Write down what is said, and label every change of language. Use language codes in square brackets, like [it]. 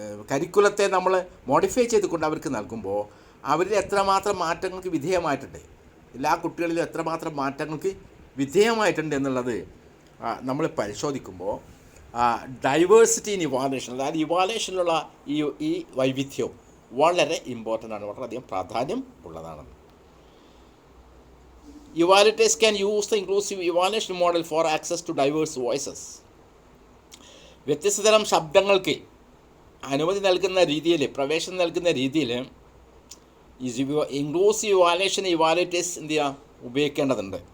[ml] കരിക്കുലത്തെ നമ്മൾ മോഡിഫൈ ചെയ്തുകൊണ്ട് അവർക്ക് നൽകുമ്പോൾ അവരിൽ എത്രമാത്രം മാറ്റങ്ങൾക്ക് വിധേയമായിട്ടുണ്ട്, എല്ലാ കുട്ടികളിലും എത്രമാത്രം മാറ്റങ്ങൾക്ക് വിധേയമായിട്ടുണ്ട് എന്നുള്ളത് നമ്മൾ പരിശോധിക്കുമ്പോൾ ഡൈവേഴ്സിറ്റി ഇൻ ഇവാലുവേഷൻ, അതായത് ഇവാലുവേഷനിലുള്ള ഈ വൈവിധ്യവും വളരെ ഇമ്പോർട്ടൻ്റ് ആണ്, വളരെയധികം പ്രാധാന്യം ഉള്ളതാണ്. [en] Evaluators can use the inclusive evaluation model for access to diverse voices. [ml] വ്യത്യസ്ത തരം ശബ്ദങ്ങൾക്ക് അനുമതി നൽകുന്ന രീതിയിൽ, പ്രവേശനം നൽകുന്ന രീതിയിൽ ഇൻക്ലൂസീവ് ഇവാലുവേഷൻ ഇവാലുവേറ്റേഴ്സ് എന്ത് ചെയ്യുക, ഉപയോഗിക്കേണ്ടതുണ്ട്.